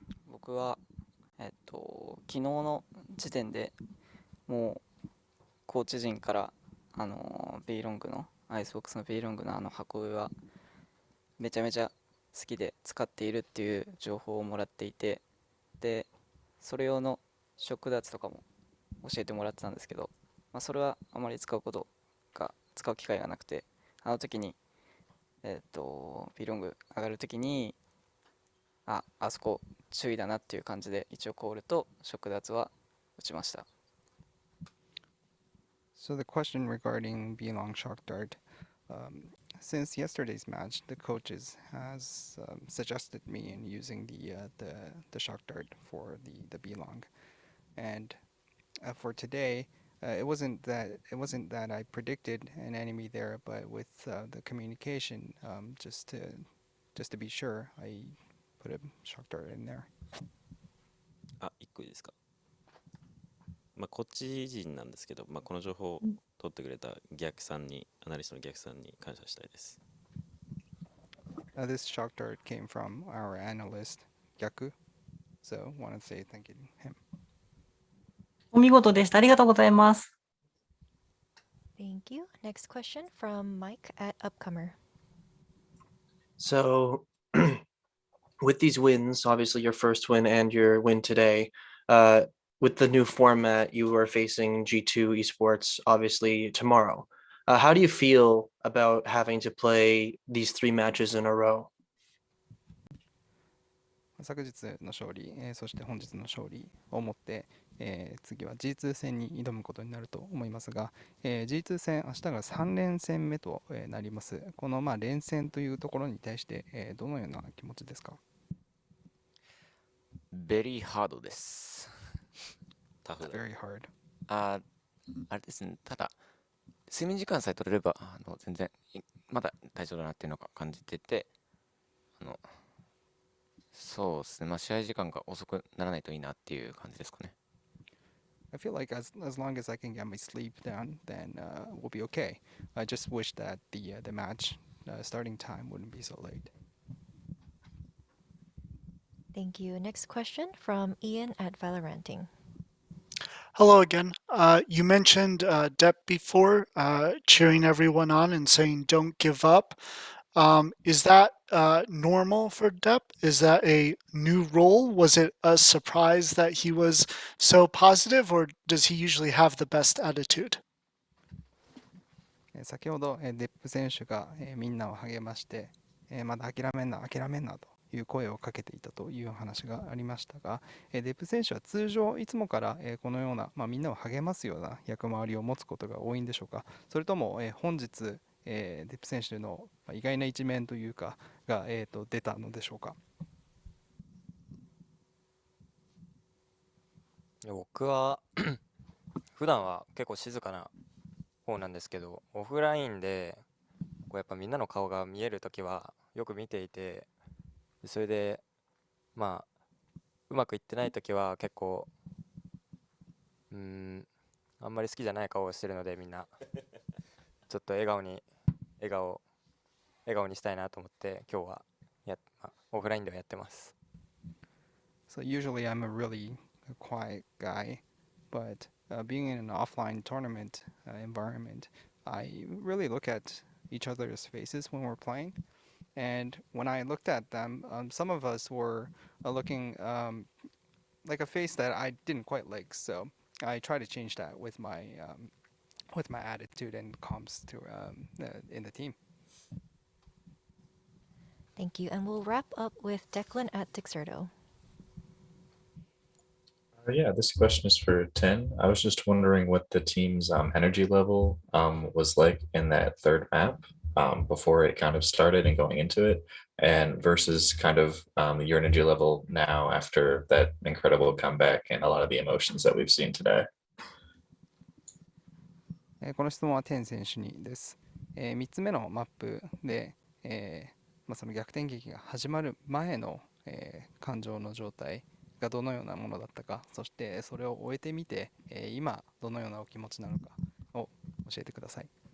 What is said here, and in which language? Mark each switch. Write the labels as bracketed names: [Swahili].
[Japanese] 僕は昨日の時点でもうコーチ陣からB ロングのアイスボックスの B ロングの箱上はめちゃめちゃ好きで使っているっていう情報をもらっていて、でそれ用のショックダーツとかも教えてもらってたんですけど、それはあまり使う機会がなくて、あの時に B ロング上がる時にあそこ注意だなっていう感じで一応コールとショックダーツは打ちました。 [English] So the question regarding B-Long shock dart, since yesterday's match, the coaches has suggested me in using the shock dart for the B-Long, and for today, it wasn't that I predicted an enemy there, but with the communication, just to be sure, I put a shock dart in there. [Japanese] あ、1個いいですか。こっち陣なんですけど、この情報を取ってくれたアナリストの逆さんに感謝したいです。 This shock dart came from our analyst, Gyaku, so want to say thank you to him. お見事でした。ありがとうございます。 [English] Thank you. Next question from Mike at Upcomer. So, with these wins, obviously your first win and your win today, with the new format, you are facing G2 Esports, obviously, tomorrow. How do you feel about having to play these 3 matches in a row? [Japanese] 昨日の勝利、そして本日の勝利をもって、次は G2 戦に挑むことになると思いますが、G2 戦、明日が3連戦目となります。この連戦というところに対して、どのような気持ちですか？ [English] Very hard [Japanese] です。タフだ。 [English] Very hard. [Japanese] あれですね、ただ、睡眠時間さえ取れれば、全然、まだ大丈夫だなっていうのが感じてて、そうですね、試合時間が遅くならないといいなっていう感じですかね。 [English] I feel like as long as I can get my sleep down, then we'll be okay. I just wish that the match starting time wouldn't be so late. Thank you. Next question from Ian at Valoranting. Hello again. You mentioned Depp before, cheering everyone on and saying don't give up. Is that normal for Depp? Is that a new role? Was it a surprise that he was so positive, or does he usually have the best attitude? [Japanese] 先ほどデップ選手がみんなを励まして、まだ諦めんなという声をかけていたという話がありましたが、デップ選手は通常いつもからこのような、みんなを励ますような役回りを持つことが多いんでしょうか。それとも本日デップ選手の意外な一面というかが出たのでしょうか。僕は普段は結構静かな方なんですけど、オフラインでこうやっぱみんなの顔が見えるときはよく見ていて、それでまあうまくいってないときは結構あんまり好きじゃない顔をしてるので、みんなちょっと笑顔にしたいなと思って今日はオフラインではやってます。 [English] So usually I'm a really quiet guy, but being in an offline tournament environment, I really look at each other's faces when we're playing. And when I looked at them, some of us were looking like a face that I didn't quite like. So I try to change that with my attitude and comms to in the team. Thank you. And we'll wrap up with Declan at Dixerto. Yeah, this question is for 10. I was just wondering what the team's energy level was like in that third map before it kind of started and going into it, and versus kind of your energy level now after that incredible comeback and a lot of the emotions that we've seen today. [Japanese] この質問はテン選手にです。3つ目のマップで、その逆転劇が始まる前の、感情の状態がどのようなものだったか、そしてそれを終えてみて、今どのようなお気持ちなのかを教えてください。